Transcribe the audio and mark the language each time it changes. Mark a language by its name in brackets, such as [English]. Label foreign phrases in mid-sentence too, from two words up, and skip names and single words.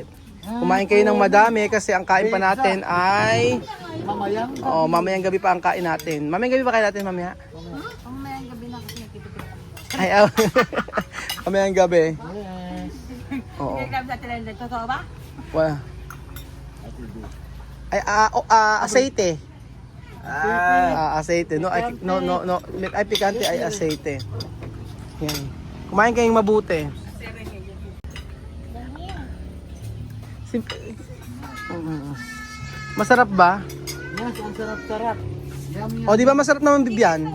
[Filipino] Kumain kayo ng madami kasi ang kain pa natin ay Mamayang. mamayang gabi pa ang kain natin. Mamayang gabi pa kain natin mamaya. Mamayang gabi na kasi nagtitipid. Ay, mamayang gabi. Yes. Oo. Totoo ba? Wala. Ay, [Spanish] aceite. Aceite. No, ay pikante ay aceite. [Filipino] Yan. Kumain kayong mabuti. Masarap ba? Yes, ang sarap-sarap. Yummy. O, di ba masarap naman bibyan?